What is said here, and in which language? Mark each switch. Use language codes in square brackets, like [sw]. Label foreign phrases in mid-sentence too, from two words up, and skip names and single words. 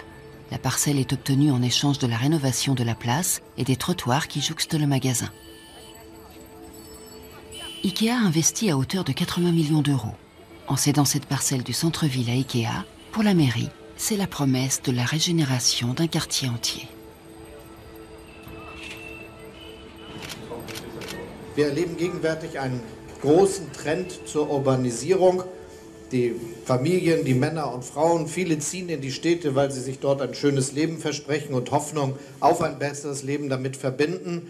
[fr] La parcelle est obtenue en échange de la rénovation de la place et des trottoirs qui jouxtent le magasin. Ikea investit à hauteur de 80 millions d'euros. En cédant cette parcelle du centre-ville à Ikea, Pour la mairie, c'est la promesse de la régénération d'un quartier entier. [de] Wir erleben gegenwärtig einen großen Trend zur Urbanisierung. Die Familien, die Männer und Frauen, viele ziehen in die Städte, weil sie sich dort ein schönes Leben versprechen und Hoffnung auf ein besseres Leben damit verbinden.